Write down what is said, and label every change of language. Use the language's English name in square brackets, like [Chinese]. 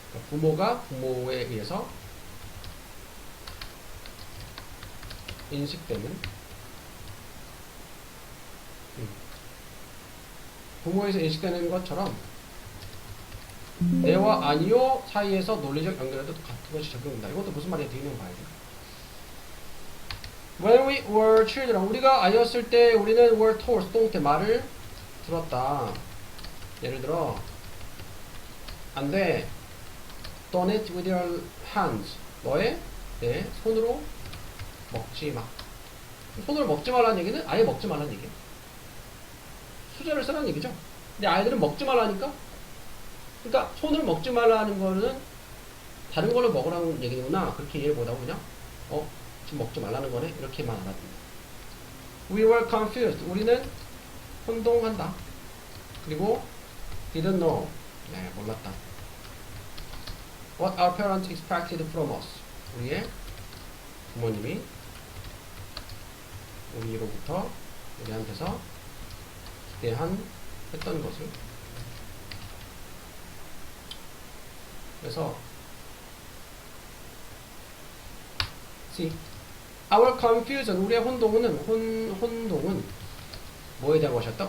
[Korean] 부모가 부모에 의해서 인식되는 부모에서 인식되는 것처럼 네와 아니오 사이에서 논리적 연결에도 같은 것이 적용된다. 이것도 무슨 말이야? 뒤는 봐야 돼. [English] When we were children, [Korean] 우리가 아이였을 때 우리는 [English] were told, [Korean] 수동태 말을 들었다. 예를 들어 안 돼. [English] Don't eat with your hands. [Korean] 내 손으로 먹지 마. 손으로 먹지 말라는 얘기는 아예 먹지 말라는 얘기예요. 수저를 쓰라는 얘기죠. 근데 아이들은 먹지 말라니까 그러니까 손을 먹지 말라는 거는 다른 걸로 먹으라는 얘기구나. 그렇게 이해 못하고 그냥 지금 먹지 말라는 거네. 이렇게만 알아듣는다. [English] We were confused. [Korean] 우리는 혼동한다. 그리고 [English] didn't know. [Korean] 네, 몰랐다. [English] What our parents expected from us. [Korean] 우리의 부모님이 우리로부터 우리한테서 했던 것을. 그래서 [English] see, our confusion, [Korean] 우리의 혼동은 뭐에 대한 것이었다?